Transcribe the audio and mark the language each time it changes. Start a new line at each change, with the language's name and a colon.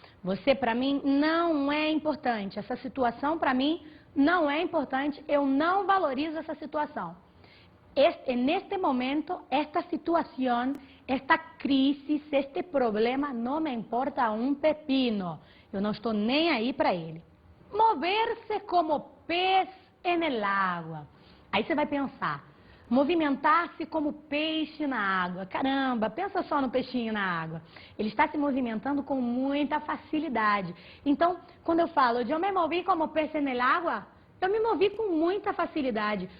Portuguese: Você, para mim, não é importante. Essa situação, para mim, não é importante. Eu não valorizo essa situação. Neste momento, esta situação, esta crise, este problema, não me importa um pepino. Eu não estou nem aí para ele. Mover-se
Spanish: como pez en el agua.
Portuguese: Aí você vai pensar, movimentar-se como peixe na água. Caramba, pensa só no peixinho na água. Ele está se movimentando com muita facilidade. Então, quando eu falo, eu me movi como peixe
Spanish: en el agua,
Portuguese: eu me movi com muita facilidade.